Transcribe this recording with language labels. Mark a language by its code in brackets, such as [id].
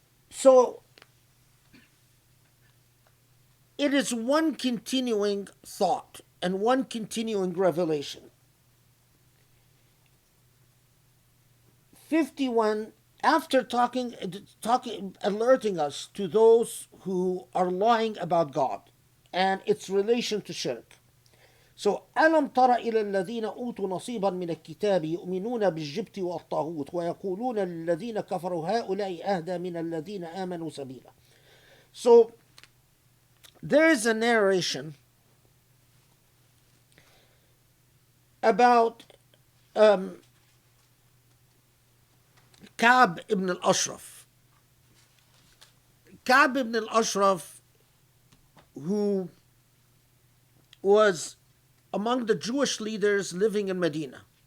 [en] So it is one continuing thought and one continuing revelation. 51, after talking, alerting us to those who are lying about God and its relation to shirk. [ar] So, ألم تر إلى الذين أوتوا نصيبا من الكتاب يؤمنون بالجبت والطاغوت ويقولون للذين كفروا هؤلاء أهدى من الذين آمنوا سبيلا. [en] So, there is a narration about Ka'b ibn al-Ashraf. Ka'b ibn al-Ashraf, who was among the Jewish leaders living in Medina.